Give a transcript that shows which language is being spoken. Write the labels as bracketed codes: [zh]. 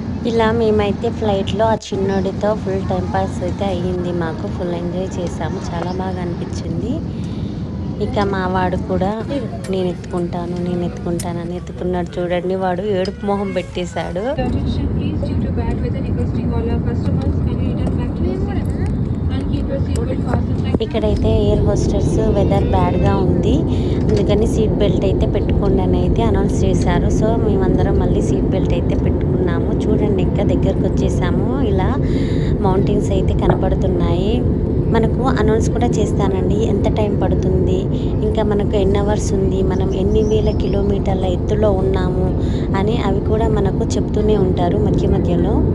[te] ఇలా మేమైతే ఫ్లైట్లో ఆ చిన్నోడితో ఫుల్ టైం పాస్ అయితే అయ్యింది. మాకు ఫుల్ ఎంజాయ్ చేసాము, చాలా బాగా అనిపించింది. ఇక మా వాడు కూడా నేను ఎత్తుకుంటాను అని ఎత్తుకున్నాడు చూడండి. వాడు ఏడుపు మొహం పెట్టేశాడు. [en] Attention please, due to bad weather requesting all our customers kindly return back to your seats and keep your seatbelt fastened. [te] ఇక్కడైతే ఎయిర్ హోస్టర్స్ వెదర్ బ్యాడ్గా ఉంది, అందుకని సీట్ బెల్ట్ అయితే పెట్టుకోండి అని అయితే అనౌన్స్ చేశారు. సో మేమందరం మళ్ళీ సీట్ బెల్ట్ అయితే పెట్టుకున్నాము. చూడండి ఇంకా దగ్గరకు వచ్చేసాము. ఇలా మౌంటైన్స్ అయితే కనపడుతున్నాయి. మనకు అనౌన్స్ కూడా చేస్తానండి ఎంత టైం పడుతుంది, ఇంకా మనకు ఎన్ని అవర్స్ ఉంది, మనం ఎన్ని వేల కిలోమీటర్ల ఎత్తులో ఉన్నాము అని అవి కూడా మనకు చెప్తూనే ఉంటారు మధ్య మధ్యలో.